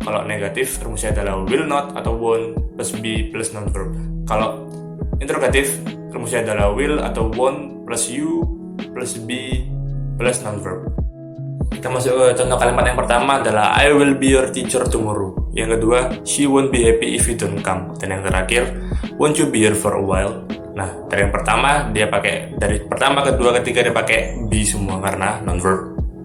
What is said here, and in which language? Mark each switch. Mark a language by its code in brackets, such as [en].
[id] Kalau negatif, rumusnya adalah will not atau won't plus be plus non-verb. Kalau interrogatif, rumusnya adalah will atau won't plus you plus be plus non-verb. Kita masuk ke contoh kalimat yang pertama adalah [en] I will be your teacher tomorrow. [id] Yang kedua, [en] she won't be happy if you don't come. [id] Dan yang terakhir, [en] won't you be here for a while? [id] Nah, dari yang pertama dia pakai dari pertama, kedua, ketiga dia pakai be semua karena non-verb.